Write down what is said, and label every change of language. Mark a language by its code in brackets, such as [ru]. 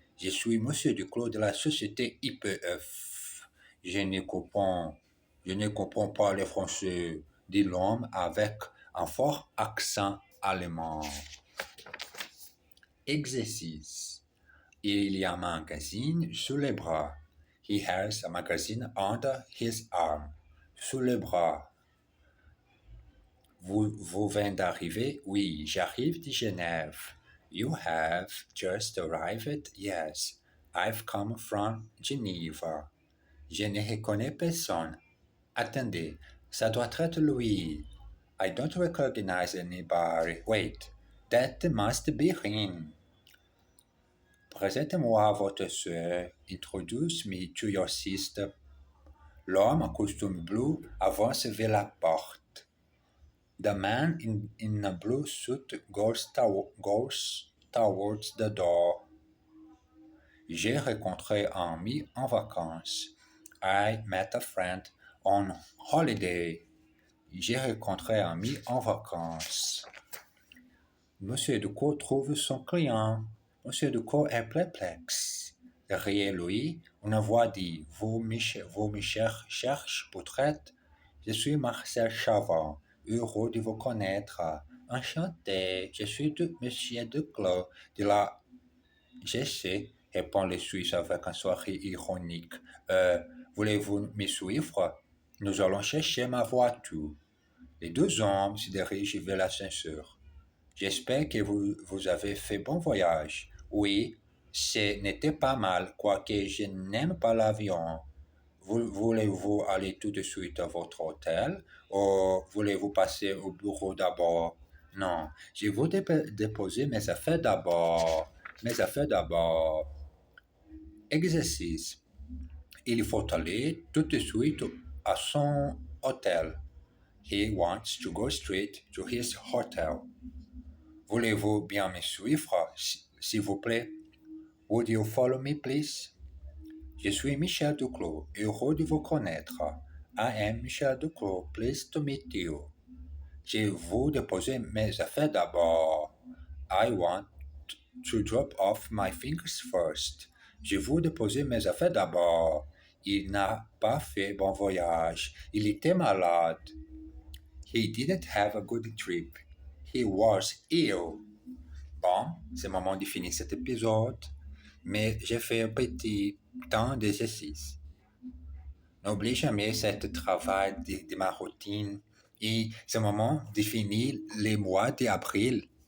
[fr] Je suis Monsieur Duclos de la société IPF. Je ne comprends pas le français, dit l'homme avec un fort accent allemand. » Exercice. Il y a un magazine sous les bras. [en] He has a magazine under his arm. [fr] Sous les bras. Vous venez d'arriver? Oui, j'arrive de Genève. [en] You have just arrived? Yes, I've come from Geneva. [fr] Je ne reconnais personne. Attendez, ça doit être lui. [en] I don't recognize anybody. Wait, that must be him. [fr] Présentez-moi votre sœur. [en] Introduce me to your sister. [fr] L'homme en costume bleu avance vers la porte. [en] The man in a blue suit goes towards the door. [fr] J'ai rencontré un ami en vacances. [en] I met a friend on holiday. [fr] J'ai rencontré un ami en vacances. Monsieur Ducos trouve son client. Monsieur Ducos est perplexe. Derrière lui, une voix dit: Vous me cherchez peut-être? Je suis Marcel Chavant, heureux de vous connaître. Enchanté, je suis Monsieur Duclos de la Je sais, répond le Suisse avec un sourire ironique. Voulez-vous me suivre? Nous allons chercher ma voiture. Les deux hommes se dirigent vers l'ascenseur. J'espère que vous avez fait bon voyage. Oui, ce n'était pas mal, quoique je n'aime pas l'avion. Voulez-vous aller tout de suite à votre hôtel ou voulez-vous passer au bureau d'abord? Non, je veux déposer mes affaires d'abord. Mes affaires d'abord. Exercice. Il faut aller tout de suite à son hôtel. [en] He wants to go straight to his hotel. [fr] Voulez-vous bien me suivre, s'il vous plaît? [en] Would you follow me, please? [fr] Je suis Michel Duclos, heureux de vous connaître. [en] I am Michel Duclos, pleased to meet you. [fr] Je veux déposer mes affaires d'abord. I want to drop off my things first. Je veux déposer mes affaires d'abord. Il n'a pas fait bon voyage. Il était malade. [en] He didn't have a good trip. He was ill. [fr] Bon, c'est le moment de finir cet épisode, mais j'ai fait un petit temps d'exercice. N'oublie jamais ce travail de ma routine et c'est le moment de finir les mois d'avril.